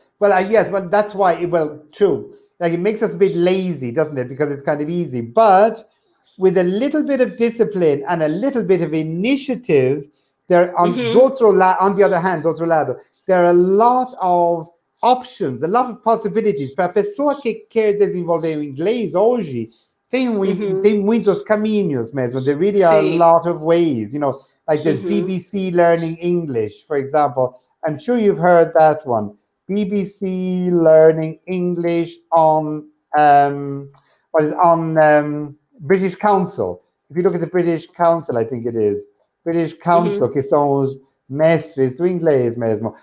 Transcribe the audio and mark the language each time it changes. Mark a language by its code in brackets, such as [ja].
[en] Well, yes, well, that's why. True. Like it makes us a bit lazy, doesn't it? Because it's kind of easy. But with a little bit of discipline and a little bit of initiative, on the other hand, [pt] do outro lado, [en] there are a lot of options, a lot of possibilities. [pt] Para a pessoa que quer desenvolver o inglês hoje, tem muitos caminhos mesmo. [en] There really are a lot of ways, you know, like there's BBC Learning English, for example. I'm sure you've heard that one. BBC Learning English on British Council. If you look at the British Council, I think it is British Council, [pt] que são os mestres do inglês mesmo.